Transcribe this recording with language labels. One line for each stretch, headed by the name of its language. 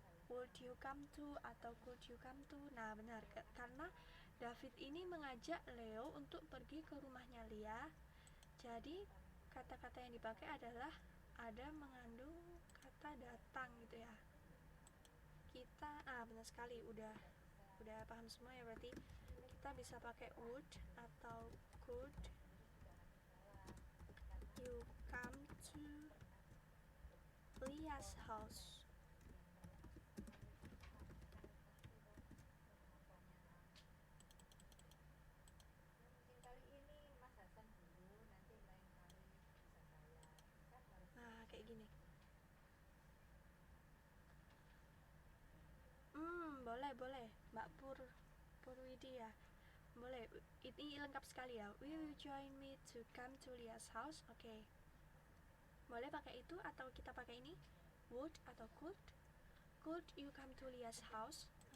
English: Would you come to atau could you come to?
Indonesian: Nah, benar, karena David ini mengajak Leo untuk pergi ke rumahnya Lia. Jadi kata-kata yang dipakai adalah ada mengandung kata datang gitu ya. Kita benar sekali, udah paham semua ya, berarti kita bisa pakai would atau
English: could you come to Lia's house.
Indonesian: Nah, kayak gini. Boleh Mbak Purwidi ya. Boleh, ini lengkap sekali ya.
English: Will you join me to come to Lia's house? Oke.
Indonesian: Boleh pakai itu atau kita pakai ini,
English: would atau could. Could you come to Lia's house?